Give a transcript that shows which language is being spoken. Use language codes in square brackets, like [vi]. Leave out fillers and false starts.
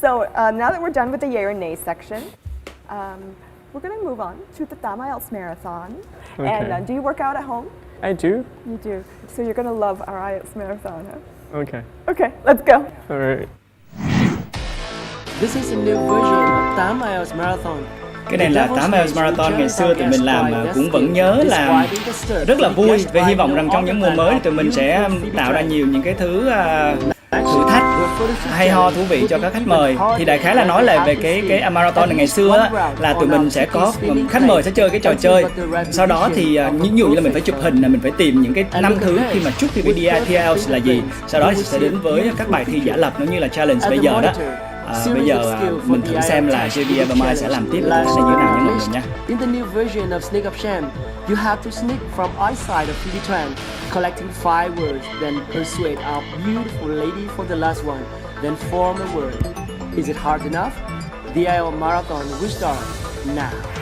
[en] So now that we're done with the yay or nay section, we're going to move on to the TIểng IELTS marathon. Okay. And do you work out at home? I do. You do. So you're going to love our IELTS marathon, huh? Okay. Okay, let's go. All right. This is a new version of TIểng IELTS Marathon. [vi] Cái này là TIểng IELTS Marathon ngày xưa tụi mình làm mà cũng vẫn nhớ là rất là vui, và hy vọng rằng trong những mùa mới tụi mình sẽ tạo ra nhiều những cái thứ thử thách hay ho thú vị cho các khách mời. Thì đại khái là nói lại về cái marathon này ngày xưa á, là tụi mình sẽ có khách mời sẽ chơi cái trò chơi. Sau đó thì ví dụ như là mình phải chụp hình, là mình phải tìm những cái 5 thứ khi mà trước khi đi thi IELTS là gì. Sau đó thì sẽ đến với các bài thi giả lập, nó như là challenge bây giờ đó. Bây giờ mình thử xem là JV và Mai sẽ làm tiếp sẽ như thế nào nha mọi người nha. [en] In the new version of Sneak Up Sham, you have to sneak from outside of Phi collecting 5 words, then persuade our beautiful lady for the last one, then form a word. Is it hard enough? The IELTS Marathon will start now.